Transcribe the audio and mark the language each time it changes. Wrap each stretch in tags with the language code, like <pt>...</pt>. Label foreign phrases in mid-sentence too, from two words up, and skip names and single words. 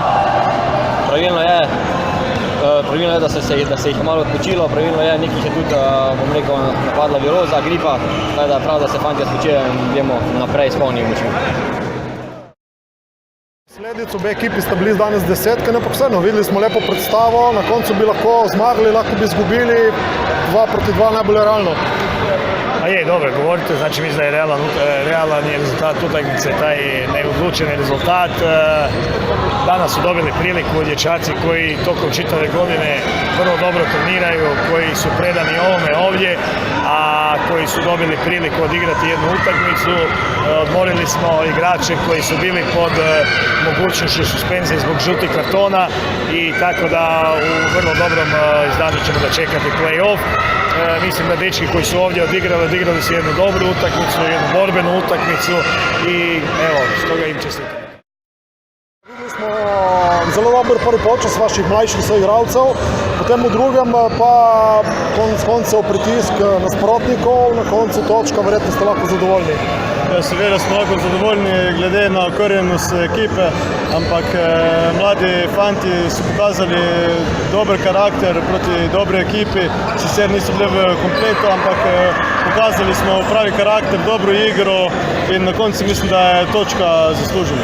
<sl>Pravilno je, da se jih malo odpočilo, pravilno je, nekih je tudi, bom rekel, napadla viroza, gripa, tako da je prav, da se fantje spočijo in idemo naprej s polnimi močmi. Posledic obe ekipi sta bili danes desetke, ampak vseeno, videli smo lepo predstavo, na koncu bi lahko zmagali, lahko bi izgubili, 2-2 najbolje realno.</sl> <hr>Dobro, govorite, znači mislim da je realan je rezultat utakmice, taj neodlučeni rezultat. Danas su dobili priliku dječaci koji tokom čitave godine vrlo dobro treniraju, koji su predani ovome ovdje, a koji su dobili priliku odigrati jednu utakmicu. Odmorili smo igrače koji su bili pod mogućnošću suspenzije zbog žutih kartona i tako da u vrlo dobrom izdanju ćemo dočekati play-off. Mislim da dečki koji su ovdje odigrali su jednu dobru utakmicu, jednu borbenu utakmicu i evo, stoga im čestitam.</hr> <sl>Videli smo zelo dober prvi počas vaših mlajših soigralcev, potem v drugem pa konec koncev pritisk nasprotnikov, na koncu točka, verjetno ste lahko zadovoljni. Seveda smo lahko zadovoljni glede na okrnjenost ekipe, ampak mladi fanti su pokazali dober karakter proti dobre ekipi, sicer nisu bili v kompletu, ampak pokazali smo pravi karakter, dobru igro in na koncu mislim da je točka zaslužena.</sl>